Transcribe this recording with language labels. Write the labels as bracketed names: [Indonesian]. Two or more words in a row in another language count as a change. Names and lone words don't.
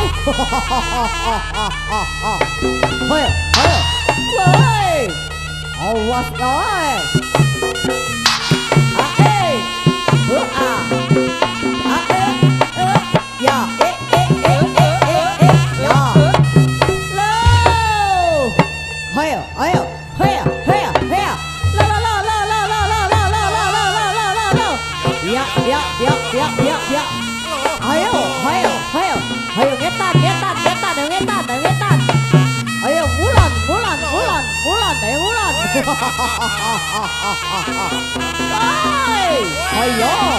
[Indonesian] Hei, hei, hei, awas hei. Ae, ya, ya. Lo, hei, hei, hei, hei, hei. Lo. Ya, ya. [Javanese] Ayo, ngetan. Ayo, bulan. Ayo.